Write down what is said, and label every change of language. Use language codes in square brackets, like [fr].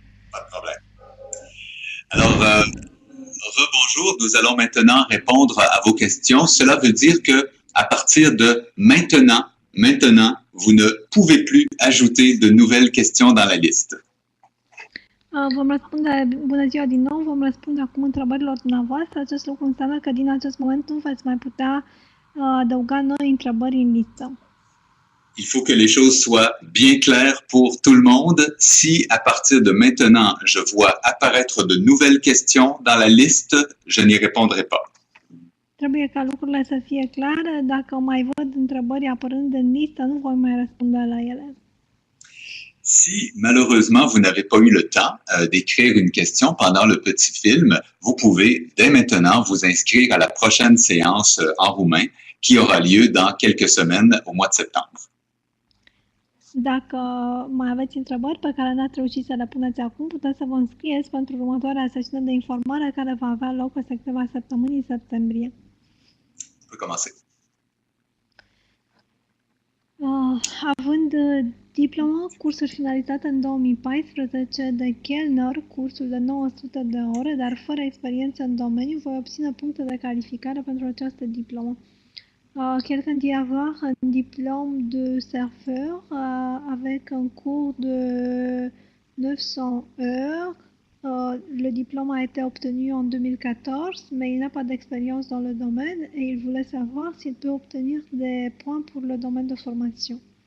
[fr] Pas de problème. Alors, rebonjour, nous allons maintenant répondre à vos questions. Cela veut dire que à partir de maintenant, vous ne pouvez plus ajouter de nouvelles questions dans la liste. [ro] Vom răspunde, bună ziua din nou, vom răspunde acum întrebărilor dumneavoastră. Acest lucru înseamnă că din acest moment nu veți mai putea adăuga noi întrebări în listă. [fr] Il faut que les choses soient bien claires pour tout le monde. Si à partir de maintenant, je vois apparaître de nouvelles questions dans la liste, je n'y répondrai pas. [ro] Trebuie ca lucrurile să fie clare. Dacă mai văd întrebări apărând în listă, nu voi mai răspunde la ele. [fr] Si malheureusement vous n'avez pas eu le temps d'écrire une question pendant le petit film, vous pouvez dès maintenant vous inscrire à la prochaine séance en roumain qui aura lieu dans quelques semaines au mois de septembre. [ro] Dacă mai aveți întrebări pe care n-ați reușit să le puneți acum, puteți să vă înscrieți pentru următoarea sesiune de informare care va avea loc pe câteva săptămâni în septembrie. [fr] On peut commencer. [ro] Având diploma, cursuri finalizate în 2014 de Kellner, cursul de 900 de ore, dar fără expérience în domeniu, voi obține puncte de calificare pentru această diplomă. [fr] Quelqu'un dit avoir un diplôme de serveur avec un cours de 900 heures. Le diplôme a été obtenu en 2014, mais il n'a pas d'expérience dans le domaine et il voulait savoir s'il peut obtenir des points pour le domaine de formation.